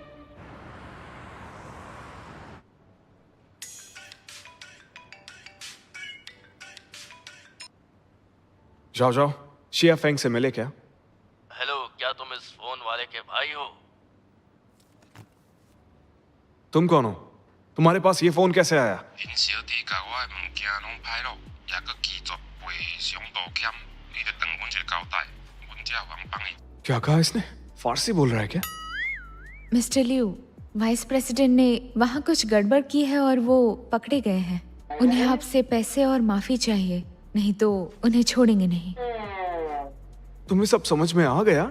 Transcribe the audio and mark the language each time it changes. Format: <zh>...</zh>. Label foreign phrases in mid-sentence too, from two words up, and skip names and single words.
<hi>जाओ जाओ, शिया फेंग से मिले क्या? हेलो, क्या तुम इस फोन वाले के भाई हो? तुम कौन हो? तुम्हारे पास ये फोन कैसे आया?</hi> <nan>阮小弟甲我的物件拢歹落，也搁拒绝赔偿道歉，你得等阮一个交代，阮才有通帮伊。</nan> <hi>क्या कहा इसने? फारसी बोल रहा है क्या? मिस्टर लियू,</hi> <en>vice president</en> <hi>ने वहाँ कुछ गड़बड़ की है और वो पकड़े गए हैं। उन्हें आपसे पैसे और माफी चाहिए, नहीं तो उन्हें छोड़ेंगे नहीं। तुम्हें सब समझ में आ गया?</hi>